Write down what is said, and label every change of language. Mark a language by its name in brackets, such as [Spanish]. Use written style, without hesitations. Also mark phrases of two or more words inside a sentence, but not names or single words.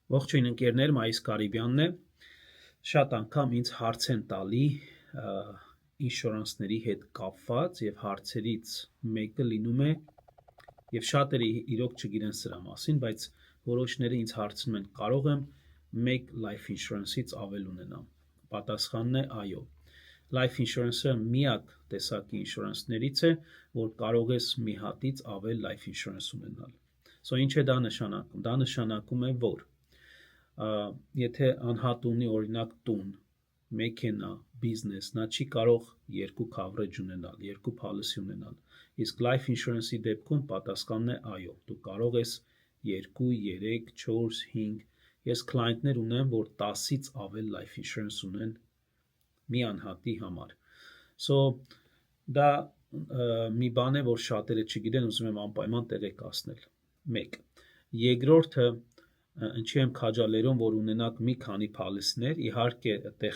[Armenian] Ողջույն ընկերներ, Մայիս Կարիբյանն է, շատ անգամ ինձ հարց են տալի ինշորանսների հետ կապված և հարցերից մեկը լինում է և շատերը իրոք չգիտեն սրա մասին, բայց որոշները ինձ հարցնում են կարող եմ մեկ [English] life insurance- [Armenian] ից ավել ունենամ, պատասխանն է այո, [English] life insurance- [Armenian] ը միակ տեսակի ինշորանսներից է, որ կարող ես մի հատից ավել [English] life insurance [Armenian] ունենալ, ինչ է դա նշանակում, դա նշանակում է, որ եթե անհատ ունի օրինակ տուն, մեքենա, բիզնես, նա չի կարող երկու coverage ունենալ, երկու policy ունենալ, իսկ [English] life insurance- [Armenian] ի դեպքում պատասխանն է այո, դու կարող ես 2, 3, 4, 5, ես client-ներ ունեմ, որ 10-ից ավել [English] life insurance [Armenian] ունեն մի անհատի համար, դա մի բան է, որ շատերը չգիտեն, ուզում եմ անպայման տեղեկացնել, մեկ, երկրորդը, ինչի եմ քաջալերում, որ ունենաք մի քանի policy-ներ, իհարկե այդտեղ